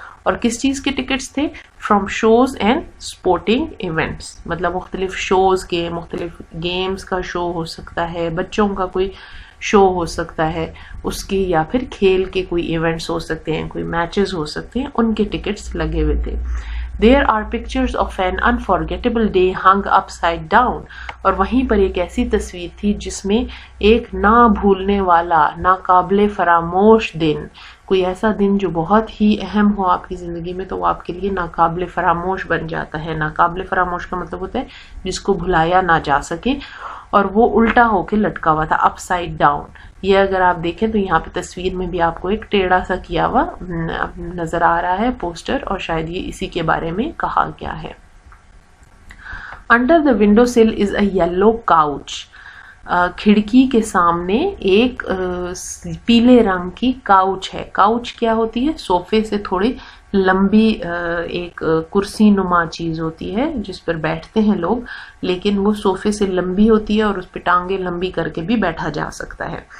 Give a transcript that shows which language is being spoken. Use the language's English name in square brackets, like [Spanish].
[Urdu] اور کس چیز کے ٹکٹس تھے؟ [English] from shows and sporting events, [Urdu] مطلب مختلف شوز کے, مختلف گیمز کا شو ہو سکتا ہے, بچوں کا کوئی شو ہو سکتا ہے اس کی, یا پھر کھیل کے کوئی ایونٹس ہو سکتے ہیں, کوئی میچز ہو سکتے ہیں, ان کے ٹکٹس لگے ہوئے تھے. [English] There are pictures of an unforgettable day hung upside down. [Urdu] اور وہیں پر ایک ایسی تصویر تھی جس میں ایک نہ بھولنے والا, ناقابل فراموش دن, کوئی ایسا دن جو بہت ہی اہم ہو آپ کی زندگی میں تو وہ آپ کے لیے ناقابل فراموش بن جاتا ہے. ناقابل فراموش کا مطلب ہوتا ہے جس کو بھلایا نہ جا سکے, اور وہ الٹا ہو کے لٹکا ہوا تھا, [English] Upside down. [Urdu] یہ اگر آپ دیکھیں تو یہاں پہ تصویر میں بھی آپ کو ایک ٹیڑھا سا کیا ہوا نظر آ رہا ہے پوسٹر, اور شاید یہ اسی کے بارے میں کہا گیا ہے. [English] Under the window sill is a yellow couch. [Urdu] کھڑکی کے سامنے ایک پیلے رنگ کی کاؤچ ہے. کاؤچ کیا ہوتی ہے؟ صوفے سے تھوڑی لمبی ایک کرسی نما چیز ہوتی ہے جس پر بیٹھتے ہیں لوگ, لیکن وہ صوفے سے لمبی ہوتی ہے اور اس پہ ٹانگیں لمبی کر کے بھی بیٹھا جا سکتا ہے.